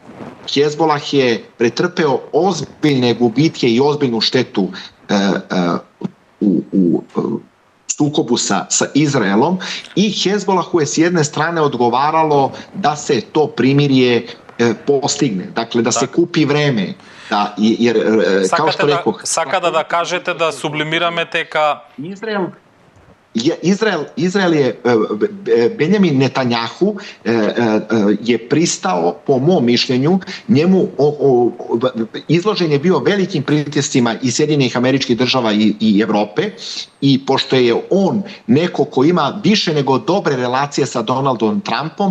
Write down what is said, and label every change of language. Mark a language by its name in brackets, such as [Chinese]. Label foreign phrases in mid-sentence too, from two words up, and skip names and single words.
[Serbian] Hezbolah je pretrpeo ozbiljne gubitke i ozbiljnu štetu u sukobu sa Izraelom i Hezbolahu je s jedne strane odgovaralo da se to primirje postigne, dakle da se kupi vreme. Da, jer, kao što rekao, [Macedonian] Сакате да кажете да сублимираме дека [Serbian] Izrael je, Benjamin Netanjahu je pristao, po mom mišljenju, njemu izložen je bio velikim pritiscima i Sjedinjenih Američkih Država i Evrope, i pošto je on neko ko ima više nego dobre relacije sa Donaldom Trumpom,